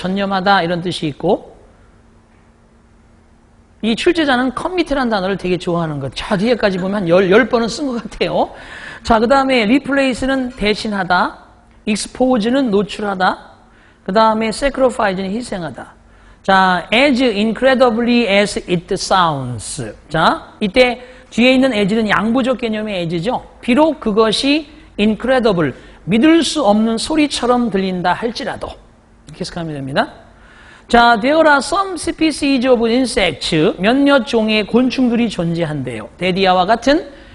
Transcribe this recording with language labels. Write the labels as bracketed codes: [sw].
[ko] 전념하다 이런 뜻이 있고 이 출제자는 commit라는 단어를 되게 좋아하는 것. 자, 뒤에까지 보면 한 10번은 쓴 것 같아요. 자, 그 다음에 replace는 대신하다, expose는 노출하다, 그 다음에 sacrifice는 희생하다. [en] 자, as incredibly as it sounds. [ko] 자, 이때 뒤에 있는 as는 양보적 개념의 as죠. 비록 그것이 incredible, 믿을 수 없는 소리처럼 들린다 할지라도 이렇게 해석하면 됩니다. 자, there are some species of insects, 몇몇 종의 곤충들이 존재한대요. 데디아와 같은